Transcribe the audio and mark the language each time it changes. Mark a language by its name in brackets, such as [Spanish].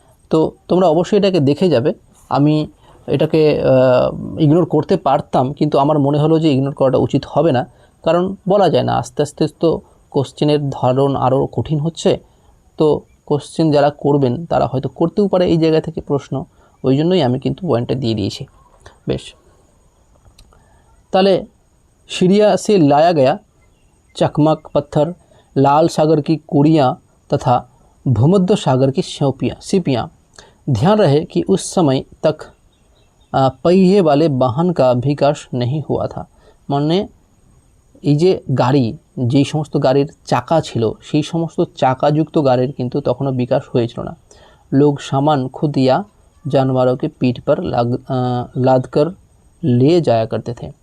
[Bangla] তো তোমরা অবশ্যই এটাকে দেখে যাবে। আমি এটাকে ইগনোর করতে পারতাম, কিন্তু আমার মনে হলো যে ইগনোর করাটা উচিত হবে না। কারণ বলা যায় না, আস্তে আস্তে তো কোশ্চেনের ধরন আরও কঠিন হচ্ছে। তো কোশ্চেন যারা করবেন তারা হয়তো করতেও পারে এই জায়গা থেকে প্রশ্ন, ওই জন্যই আমি কিন্তু পয়েন্টটা দিয়ে দিয়েছি। বেশ, তাহলে [Hindi] सीरिया से लाया गया चकमक पत्थर, लाल सागर की कुड़ियाँ तथा भूमध्य सागर की सीपियाँ। ध्यान रहे कि उस समय तक पहिए वाले वाहन का विकास नहीं हुआ था। [Bangla] মানে এই যে গাড়ি, যেই সমস্ত গাড়ির চাকা ছিল সেই সমস্ত চাকাযুক্ত গাড়ির কিন্তু তখনও বিকাশ হয়েছিল না। [Hindi] लोग सामान खुद या जानवरों के पीठ पर लाद कर ले जाया करते थे।